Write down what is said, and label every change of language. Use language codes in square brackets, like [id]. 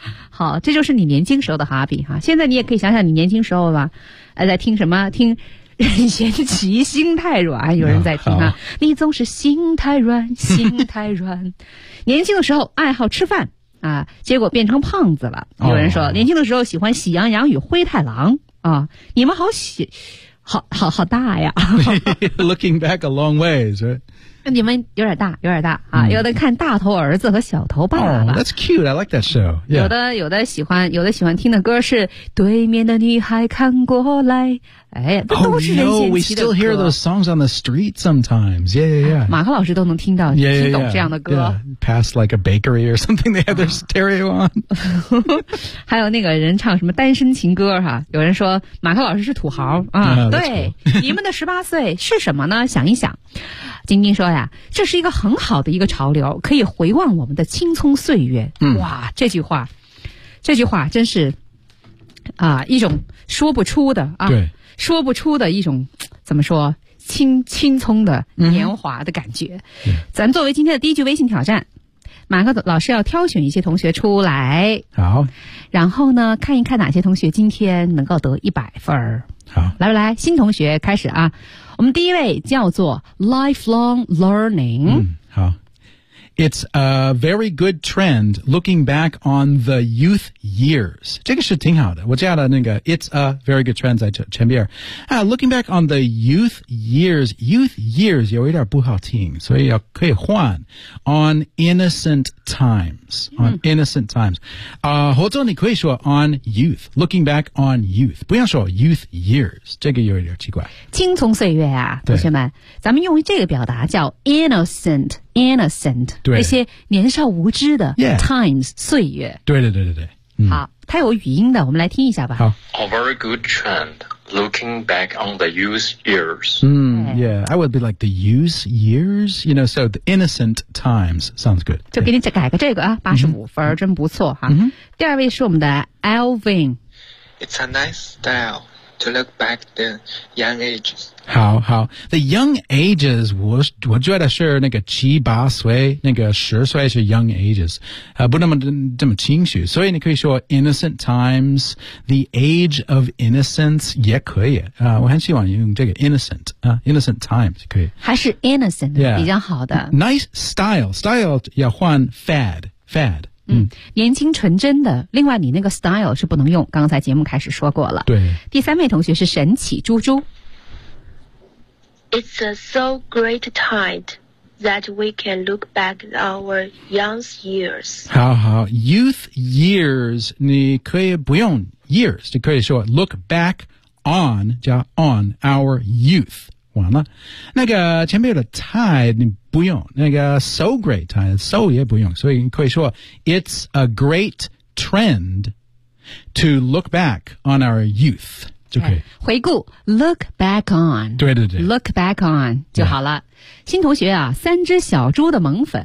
[zh] 好，这就是你年轻时候的 hobby 哈。现在你也可以想想你年轻时候吧，在听什么？听任贤齐《心太软》，有人在听啊。你总是心太软，心太软。年轻的时候爱好吃饭啊，结果变成胖子了。有人说，年轻的时候喜欢《喜羊羊与灰太狼》。啊、哦，你们好喜，好大呀 [en] ！Looking back a long ways, right? [zh] 你们有点大，有点大啊！ Mm. 有的看《大头儿子》和《小头爸爸》。 [en] Oh, that's cute. I like that show.、Yeah. [zh] 有的喜欢听的歌是《对面的女孩看过来》。哎，这都是任贤齐的歌。 [en] Oh, no, we still hear those songs on the street sometimes. Yeah, yeah, yeah.、 [zh] 啊、马克老师都能听到 [en] yeah, yeah, yeah. [zh] 听懂这样的歌。 [en] Yeah. Past like a bakery or something, they have their stereo on. [zh] 还有那个人唱什么单身情歌哈、啊？有人说马克老师是土豪啊。 [en] Oh, [zh] 对， [en] cool. [zh] 你们的十八岁是什么呢？想一想，晶晶说呀，这是一个很好的一个潮流，可以回望我们的青葱岁月。嗯、哇，这句话真是啊，一种说不出的啊。对。说不出的一种怎么说青葱的年华的感觉、嗯、咱作为今天的第一句微信挑战，马克老师要挑选一些同学出来，好，然后呢看一看哪些同学今天能够得100分，好，来不来，新同学开始啊，我们第一位叫做 lifelong learning、 [en] 嗯、好， It's a very good trend looking back on the youth years. [zh] 这个是挺好的。我加了那个 [en] It's a very good trend [zh] 在前边。 [en] Looking back on the youth years [zh] 有一点不好听，所以要可以换 [en] on innocent times. On innocent times. [zh] 或者你可以说 [en] on youth. Looking back on youth. [zh] 不要说 youth years. 这个有一点奇怪。青葱岁月啊，同学们，咱们用这个表达叫 innocent。 [en] Innocent, [zh] 对，那些年少无知的 [en] yeah, times, [zh] 岁月。对对对对对、嗯。好，它有语音的，我们来听一下吧。好。 [en] A very good trend, looking back on the youth years. Yeah, I would be like the youth years, you know, so the innocent times sounds good. [zh] 就给你改个这个啊，85分、嗯、真不错哈、嗯。第二位是我们的 Alvin。 [en] It's a nice style. To look back the young ages. [zh] 好好 [en] The young ages, [zh] 我觉得是那个七八岁那个十岁是 [en] young ages,、 [zh] 不那么这么清楚。所以你可以说 [en] innocent times, the age of innocence [zh] 也可以、我很喜欢用这个 innocent,、 [en] innocent times [zh] 可以。还是 innocent、 [en] yeah. [zh] 比较好的。 [en] Nice style [zh] 要换 [en] fad. [zh] 嗯，年轻纯真的。另外，你那个 style 是不能用，刚才节目开始说过了。对。第三位同学是神奇猪猪。 [en] It's a so great time that we can look back our young years. 好好 ，youth years， [zh] 你可以不用 [en] years， [zh] 就可以说 [en] look back on [zh] 加 [en] on our youth。 [zh] 完了，那个前面的 [en] tide [zh] 你不用，那个 [en] so great tide so [zh] 也不用，所以你可以说 [en] it's a great trend to look back on our youth [zh] 就可以 [en] okay, [zh] 回顾 [en] look back on [zh] 对对对 [en] look back on [zh] 就好了、yeah. 新同学啊，三只小猪的萌粉。